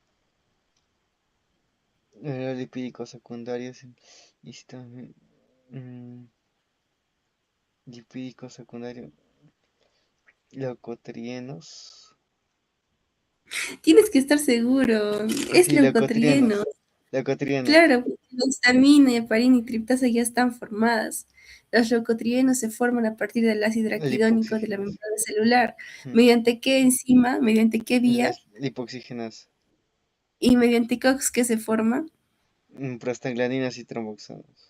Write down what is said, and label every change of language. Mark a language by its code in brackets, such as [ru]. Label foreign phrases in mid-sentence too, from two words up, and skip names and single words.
[es] El medidor lipídico secundario es mm, lipídico secundario, leucotrienos. Tienes que estar seguro. Es Sí, leucotrieno. leucotrienos. Leucotrienos. Claro, la histamina, heparina y triptasa ya están formadas. Los leucotrienos se forman a partir del ácido araquidónico de la Lipoxígenas. membrana celular. Ujú. ¿Mediante qué enzima? ¿Mediante qué vía? Las lipoxígenas. ¿Y mediante COX que se forma? Prostaglandinas y tromboxanos.